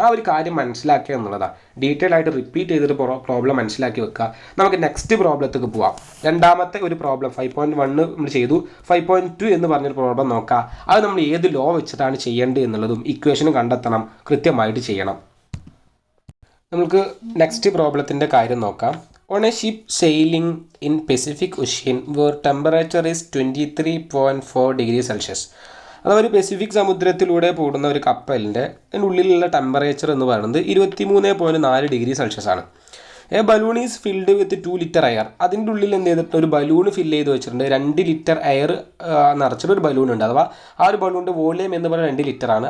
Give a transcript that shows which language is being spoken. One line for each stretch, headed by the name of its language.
Malayalam: ആ ഒരു കാര്യം മനസ്സിലാക്കുക എന്നുള്ളതാണ്. ഡീറ്റെയിൽ ആയിട്ട് റിപ്പീറ്റ് ചെയ്തിട്ട് പ്രോബ്ലം മനസ്സിലാക്കി വെക്കുക. നമുക്ക് നെക്സ്റ്റ് പ്രോബ്ലത്തേക്ക് പോവാം. രണ്ടാമത്തെ ഒരു പ്രോബ്ലം 5.1 നമ്മൾ ചെയ്തു. 5.2 എന്ന് പറഞ്ഞൊരു പ്രോബ്ലം നോക്കാം. അത് നമ്മൾ ഏത് ലോ വെച്ചിട്ടാണ് ചെയ്യേണ്ടത് എന്നുള്ളതും ഇക്വേഷനും കണ്ടെത്തണം, കൃത്യമായിട്ട് ചെയ്യണം. നമുക്ക് നെക്സ്റ്റ് പ്രോബ്ലത്തിൻ്റെ കാര്യം നോക്കാം.
English: On a ship sailing in Pacific Ocean where temperature is 23.4 degrees Celsius.
Malayalam: അഥവാ ഒരു പെസിഫിക് സമുദ്രത്തിലൂടെ പോകുന്ന ഒരു കപ്പലിൻ്റെ ഉള്ളിലുള്ള ടെമ്പറേച്ചർ എന്ന് പറയുന്നത് 23.4 ഡിഗ്രി സെൽഷ്യസ് ആണ്.
English: A balloon is filled with 2 litre air.
Malayalam: അതിൻ്റെ ഉള്ളിൽ എന്ത് ചെയ്തിട്ട് ഒരു ബലൂൺ ഫില്ല് ചെയ്ത് വെച്ചിട്ടുണ്ട്. 2 ലിറ്റർ എയർ നിറച്ചിട്ട് ഒരു ബലൂൺ ഉണ്ട്. അഥവാ ആ ഒരു ബലൂണിൻ്റെ വോളിയം എന്ന് പറയുന്നത് 2 ലിറ്റർ ആണ്.